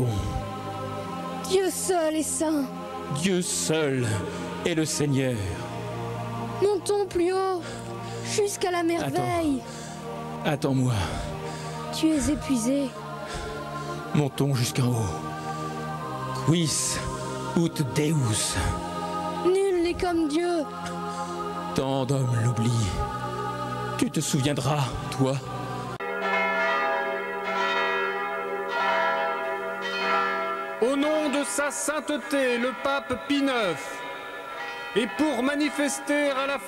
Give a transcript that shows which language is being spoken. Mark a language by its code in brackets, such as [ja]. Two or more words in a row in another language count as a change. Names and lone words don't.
[fr] Dieu seul est saint. Dieu seul est le Seigneur. Montons plus haut, jusqu'à la merveille. Attends-moi. Tu es épuisé. Montons jusqu'en haut. [la] Quis ut Deus. [fr] Nul n'est comme Dieu. Tant d'hommes l'oublient. Tu te souviendras, toi. Au nom de sa sainteté, le pape Pie IX, et pour manifester à la